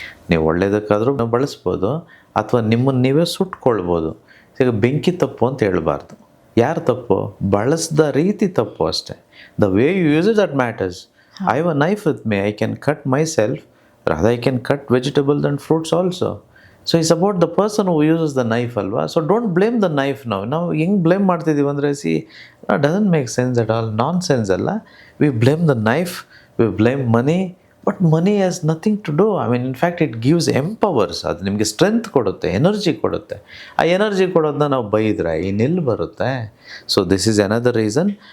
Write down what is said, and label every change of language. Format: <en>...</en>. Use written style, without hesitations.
<kn>ನೀವು ಒಳ್ಳೆಯದಕ್ಕಾದರೂ ಬಳಸ್ಬೋದು, ಅಥವಾ ನಿಮ್ಮನ್ನು ನೀವೇ ಸುಟ್ಕೊಳ್ಬೋದು. ಈಗ ಬೆಂಕಿ ತಪ್ಪು ಅಂತ ಹೇಳ್ಬಾರ್ದು. ಯಾರು ತಪ್ಪು? ಬಳಸಿದ ರೀತಿ ತಪ್ಪು ಅಷ್ಟೇ.</kn> <en>The way you use it that matters. I have a knife with me, I can cut myself, rather I can cut vegetables and fruits also. So it's about the person who uses the knife ಅಲ್ವಾ. So don't blame the knife.</en> <kn>ನಾವು ಹೆಂಗೆ blame ಮಾಡ್ತಿದ್ದೀವಿ ಅಂದರೆ,</kn> <en>See doesn't make sense at all, nonsense ಅಲ್ಲ. We blame the knife, we blame money, but money has nothing to do. I mean, in fact it gives empowers.</en> <kn>ಅದು ನಿಮಗೆ strength ಕೊಡುತ್ತೆ, energy ಕೊಡುತ್ತೆ. ಆ ಎನರ್ಜಿ ಕೊಡೋದನ್ನ ನಾವು ಬೈದ್ರೆ ಇನ್ನೆಲ್ಲಿ ಬರುತ್ತೆ?</kn> <en>So this is another reason.</en>